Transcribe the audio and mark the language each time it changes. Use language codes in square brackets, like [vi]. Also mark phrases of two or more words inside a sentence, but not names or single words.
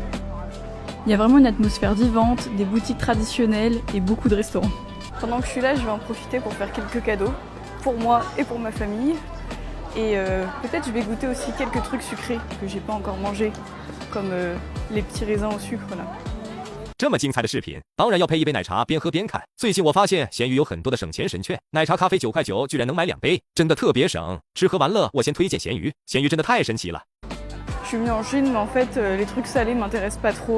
[fr] Il y a vraiment une atmosphère vivante, des boutiques traditionnelles et beaucoup de restaurants. Pendant que je suis là, je vais en profiter pour faire quelques cadeaux, pour moi et pour ma famille. Et peut-être je vais goûter aussi quelques trucs sucrés que j'ai pas encore mangés, comme les petits raisins au sucre là. [zh] 这么精彩的视频，当然要配一杯奶茶，边喝边看。最近我发现闲鱼有很多的省钱神券，奶茶咖啡9块9居然能买2杯，真的特别省。吃喝玩乐，我先推荐闲鱼，闲鱼真的太神奇了。 [fr] Je suis venue en Chine, mais en fait, les trucs salés m'intéressent pas trop.